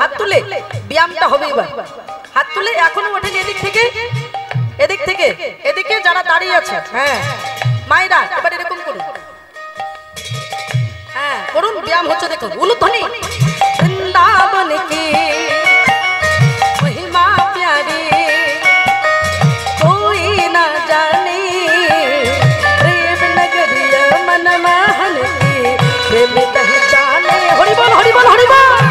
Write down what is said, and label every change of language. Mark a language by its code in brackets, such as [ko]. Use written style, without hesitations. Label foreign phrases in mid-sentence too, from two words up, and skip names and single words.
[bn] হাত তুলে ব্যায়ামটা হবে এবার, হাত তুলে এখনো ওঠেন, এদিক থেকে এদিক থেকে এদিকে যারা দাঁড়িয়ে আছে। হ্যাঁ মায়েরা এবার এরকম করুন। হ্যাঁ করুন, ব্যায়াম হচ্ছে দেখুন। উলুধ্বনি। [hi] वृंदावन की महिमा प्यारी कोई ना जाने, प्रेम नगरिया मन महल की प्रेम पहचाने। हरि बोल हरि बोल हरि बोल।